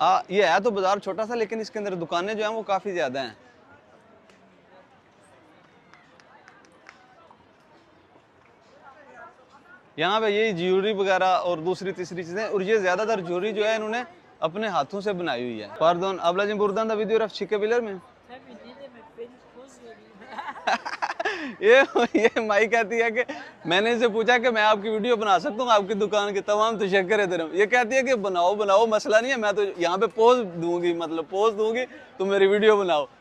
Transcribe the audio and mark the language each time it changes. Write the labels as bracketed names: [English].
[Hindi] ये है तो बाजार छोटा सा, लेकिन इसके अंदर दुकानें जो हैं वो काफ़ी ज़्यादा हैं। यहाँ पे यही ज्वेलरी वगैरह और दूसरी तीसरी चीज़ें। और ये ज़्यादातर ज्वेलरी जो है इन्होंने अपने हाथों से बनाई हुई है। [Turkish] Pardon, ablacığım buradan da video çekebilir miyim? Tabii ne demek, ben poz vereyim. [Hindi] ये माई कहती है कि मैंने इसे पूछा कि मैं आपकी वीडियो बना सकता हूँ आपकी दुकान की। तमाम तशक्कर है तेरा। ये कहती है कि बनाओ बनाओ, मसला नहीं है, मैं तो यहाँ पे पोज दूंगी, मतलब पोज दूंगी, तुम मेरी वीडियो बनाओ।